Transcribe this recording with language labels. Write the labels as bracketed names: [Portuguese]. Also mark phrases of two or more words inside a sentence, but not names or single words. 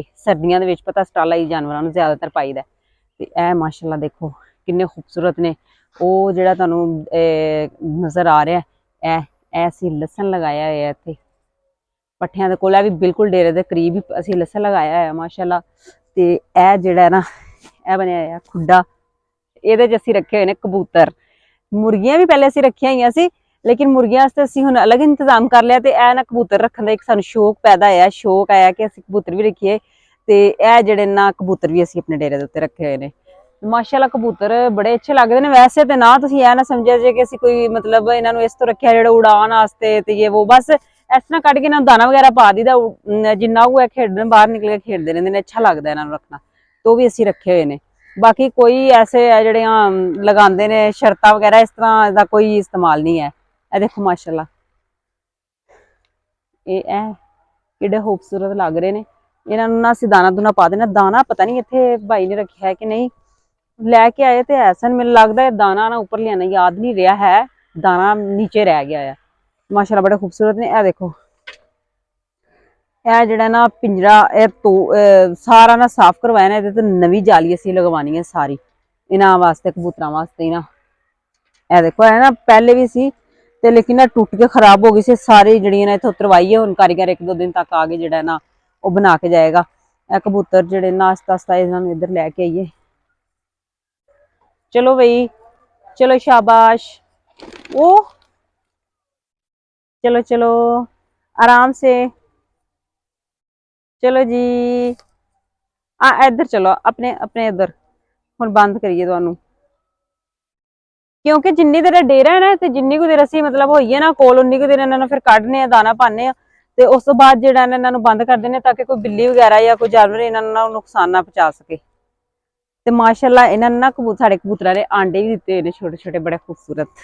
[Punjabi] ਸਰਦੀਆਂ ਦੇ ਵਿਚ ਪਤਾ ਸਟਾਲਾ ਹੀ ਜਾਨਵਰਾਂ ਨੂੰ ਜ਼ਿਆਦਾਤਰ ਪਾਈਦਾ। ਤੇ ਏ ਮਾਸ਼ਾਅੱਲਾ ਦੇਖੋ ਕਿੰਨੇ ਖ਼ੂਬਸੂਰਤ ਨੇ। ਓਹ ਜਿਹੜਾ ਤੁਹਾਨੂੰ ਨਜ਼ਰ ਆ ਰਿਹਾ ਹੈ, ਏ ਅਸੀਂ ਲਸਣ ਲਗਾਇਆ ਹੋਇਆ ਇੱਥੇ ਪੱਠਿਆਂ ਦੇ ਕੋਲਾ ਵੀ ਬਿਲਕੁਲ ਡੇਰੇ ਦੇ ਕਰੀਬ ਹੀ ਅਸੀਂ ਲਸਣ ਲਗਾਇਆ ਹੋਇਆ ਮਾਸ਼ਾਅੱਲਾ। ਤੇ ਏ ਜਿਹੜਾ ਹੈ ਨਾ, ਏ ਬਣਿਆ ਹੋਇਆ ਖੁੱਡਾ। ਇਹਦੇ ਚ ਅਸੀਂ ਰੱਖੇ ਹੋਏ ਨੇ ਕਬੂਤਰ। ਮੁਰਗੀਆਂ ਵੀ ਪਹਿਲੇ ਅਸੀਂ ਰੱਖੀਆਂ ਹੋਈਆਂ ਸੀ, ਲੇਕਿਨ ਮੁਰਗੀਆਂ ਵਾਸਤੇ ਅਸੀਂ ਹੁਣ ਅਲੱਗ ਇੰਤਜ਼ਾਮ ਕਰ ਲਿਆ ਤੇ ਇਹ ਨਾ ਕਬੂਤਰ ਰੱਖਣ ਦਾ ਇੱਕ ਸਾਨੂੰ ਸ਼ੌਕ ਪੈਦਾ ਹੋਇਆ, ਸ਼ੌਕ ਆਇਆ ਕਿ ਅਸੀਂ ਕਬੂਤਰ ਵੀ ਰੱਖੀਏ। ਤੇ ਇਹ ਜਿਹੜੇ ਨਾ ਕਬੂਤਰ ਵੀ ਅਸੀਂ ਆਪਣੇ ਡੇਰੇ ਦੇ ਉੱਤੇ ਰੱਖੇ ਹੋਏ ਨੇ। ਮਾਸ਼ਾਅੱਲਾ ਕਬੂਤਰ ਬੜੇ ਅੱਛੇ ਲੱਗਦੇ ਨੇ। ਵੈਸੇ ਤੇ ਨਾ ਤੁਸੀਂ ਇਹ ਨਾ ਸਮਝਿਆ ਜੇ ਕਿ ਅਸੀਂ ਕੋਈ ਮਤਲਬ ਇਹਨਾਂ ਨੂੰ ਇਸ ਤੋਂ ਰੱਖਿਆ ਜਿਹੜਾ ਉਡਾਣ ਵਾਸਤੇ ਤੇ ਇਹ ਉਹ, ਬਸ ਇਸ ਤਰ੍ਹਾਂ ਕੱਢ ਕੇ ਇਹਨਾਂ ਨੂੰ ਦਾਣਾ ਵਗੈਰਾ ਪਾ ਦੀਦਾ, ਜਿੰਨਾ ਉਹ ਖੇਡਣ ਬਾਹਰ ਨਿਕਲ ਕੇ ਖੇਡਦੇ ਰਹਿੰਦੇ ਨੇ, ਅੱਛਾ ਲੱਗਦਾ ਇਹਨਾਂ ਨੂੰ ਰੱਖਣਾ। ਤੇ ਉਹ ਵੀ ਅਸੀਂ ਰੱਖੇ ਹੋਏ ਨੇ। ਬਾਕੀ ਕੋਈ ਐਸੇ ਹੈ ਜਿਹੜੀਆਂ ਲਗਾਂਦੇ ਨੇ ਸ਼ਰਤਾਂ ਵਗੈਰਾ, ਇਸ ਤਰ੍ਹਾਂ ਦਾ ਕੋਈ ਇਸਤੇਮਾਲ ਨਹੀਂ ਹੈ। ਏ ਦੇਖੋ ਮਾਸ਼ਾਅੱਲਾ, ਏ ਕਿੱਡੇ ਖ਼ੂਬਸੂਰਤ ਲੱਗ ਰਹੇ ਨੇ। ਇਨ੍ਹਾਂ ਨੂੰ ਨਾ ਅਸੀਂ ਦਾਣਾ ਦੂਣਾ ਪਾ ਦੇਣਾ। ਦਾਣਾ ਪਤਾ ਨਹੀਂ ਇੱਥੇ ਭਾਈ ਨੇ ਰੱਖਿਆ ਹੈ ਕਿ ਨਹੀਂ, ਲੈਕੇ ਆਏ ਤੇ ਐਸਾ ਮੈਨੂੰ ਲੱਗਦਾ ਹੈ ਦਾਣਾ ਨਾ ਉੱਪਰ ਲਿਆਣਾ ਯਾਦ ਨਹੀਂ ਰਿਹਾ ਹੈ, ਦਾਣਾ ਨੀਚੇ ਰਹਿ ਗਿਆ ਹੈ। ਮਾਸ਼ਾਅੱਲਾ ਬੜੇ ਖ਼ੂਬਸੂਰਤ ਨੇ। ਏ ਦੇਖੋ ਇਹ ਜਿਹੜਾ ਨਾ ਪਿੰਜਰਾ, ਇਹ ਤੋਂ ਸਾਰਾ ਨਾ ਸਾਫ਼ ਕਰਵਾਇਆ ਨਾ। ਇਹਦੇ ਤੇ ਨਵੀਂ ਜਾਲੀ ਅਸੀਂ ਲਗਵਾਉਣੀ ਹੈ ਸਾਰੀ ਇਹਨਾਂ ਵਾਸਤੇ, ਕਬੂਤਰਾਂ ਵਾਸਤੇ ਨਾ। ਇਹ ਦੇਖੋ, ਇਹ ਨਾ ਪਹਿਲੇ ਵੀ ਸੀ ਤੇ ਲੇਕਿਨ ਇਹ ਟੁੱਟ ਕੇ ਖਰਾਬ ਹੋ ਗਈ ਸੀ ਸਾਰੀ। ਜਿਹੜੀਆਂ ਨੇ ਇੱਥੇ ਉਤਰਵਾਈ ਹੈ ਹੁਣ ਕਾਰੀਗਰ, ਇੱਕ ਦੋ ਦਿਨ ਤੱਕ ਆ ਕੇ ਜਿਹੜਾ ਨਾ ਉਹ ਬਣਾ ਕੇ ਜਾਏਗਾ। ਇਹ ਕਬੂਤਰ ਜਿਹੜੇ ਨਾ ਆਸਤਾ ਆਸਤਾ ਇਹਨਾਂ ਨੂੰ ਇੱਧਰ ਲੈ ਕੇ ਆਈਏ। ਚਲੋ ਬਈ, ਚਲੋ शाबाश। ਓ ਚਲੋ ਚਲੋ ਆਰਾਮ ਸੇ, ਚਲੋ ਜੀ। ਇੱਧਰ ਚਲੋ, ਆਪਣੇ ਆਪਣੇ ਇੱਧਰ। ਹੁਣ ਬੰਦ ਕਰੀਏ ਤੁਹਾਨੂੰ, ਕਿਉਂਕਿ ਜਿੰਨੀ ਦੇਰ ਡੇਰਾ ਹੈ ਨਾ ਤੇ ਜਿੰਨੀ ਕੁਝ ਦੇਰ ਅਸੀਂ ਮਤਲਬ ਹੋਈਏ ਨਾ ਕੋਲ, ਉੱਨੀ ਕੁਝ ਦੇਰ ਇਨ੍ਹਾਂ ਨੂੰ ਫਿਰ ਕੱਢਣੇ ਆਂ, ਦਾਣਾ ਪਾਣੇ ਆਂ ਤੇ ਉਸ ਤੋਂ ਬਾਅਦ ਜਿਹੜਾ ਇਨ੍ਹਾਂ ਨੂੰ ਬੰਦ ਕਰ ਦਿੰਦੇ ਤਾਕਿ ਕੋਈ ਬਿੱਲੀ ਵਗੈਰਾ ਯਾ ਕੋਈ ਜਾਨਵਰ ਇਨ੍ਹਾਂ ਨੂੰ ਨਾ ਨੁਕਸਾਨ ਨਾ ਪਹੁੰਚਾ ਸਕੇ। ਤੇ ਮਾਸ਼ਾਅੱਲਾ ਇਨ੍ਹਾਂ ਨੇ ਨਾ ਸਾਡੇ ਕਬੂਤਰਾਂ ਨੇ ਆਂਡੇ ਵੀ ਦਿੱਤੇ ਹੋਏ ਨੇ, ਛੋਟੇ ਛੋਟੇ ਬੜੇ ਖ਼ੂਬਸੂਰਤ।